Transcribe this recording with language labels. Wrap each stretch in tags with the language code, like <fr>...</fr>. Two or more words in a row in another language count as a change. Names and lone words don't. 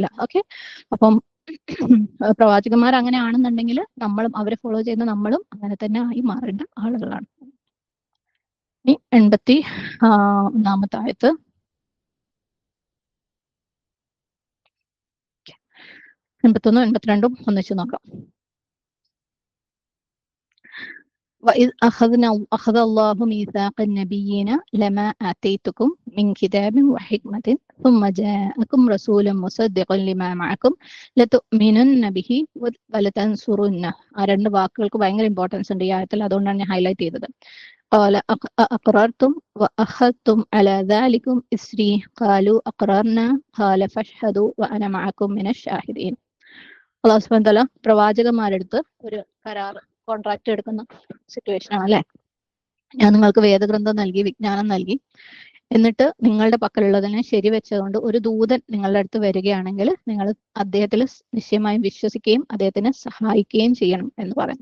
<ml>ഓക്കെ, അപ്പം പ്രവാചകന്മാർ അങ്ങനെ ആണെന്നുണ്ടെങ്കിൽ നമ്മളും അവരെ ഫോളോ ചെയ്യുന്ന നമ്മളും അങ്ങനെ തന്നെ ആയി മാറേണ്ട ആളുകളാണ്. ഇനി 81 ആയത്ത്. 81 82 ഒന്നിച്ച് നോക്കാം.</ml> <ar>وإذ أخذ الله ميثاق النبيين لما آتيتكم من كتاب وحكمة ثم جاءكم رسول مصدق لما معكم لتؤمنن به ولتنصرنه.</ar> <ml>ആ രണ്ട് വാക്കുകൾക്ക് ഭയങ്കര ഇമ്പോർട്ടൻസ് ഉണ്ട് ഈ ആയത്തിൽ, അതുകൊണ്ടാണ് ഞാൻ ഹൈലൈറ്റ് ചെയ്തത്.</ml> <ar>قال أقررتم وأخذتم على ذلكم إسري قالوا أقررنا قال فاشهدوا وأنا معكم من الشاهدين. الله سبحانه وتعالى</ar> <ml>പ്രവാചകന്മാരെടുത്ത് ഒരു കരാർ, കോൺട്രാക്ട് എടുക്കുന്ന സിറ്റുവേഷൻ ആണ് അല്ലെ. ഞാൻ നിങ്ങൾക്ക് വേദഗ്രന്ഥം നൽകി, വിജ്ഞാനം നൽകി, എന്നിട്ട് നിങ്ങളുടെ പക്കലുള്ളതിനെ ശരിവെച്ചുകൊണ്ട് ഒരു ദൂതൻ നിങ്ങളുടെ അടുത്ത് വരികയാണെങ്കിൽ നിങ്ങൾ അദ്ദേഹത്തിൽ നിശ്ചയമായും വിശ്വസിക്കുകയും അദ്ദേഹത്തിനെ സഹായിക്കുകയും ചെയ്യണം എന്ന് പറയുന്നു.</ml>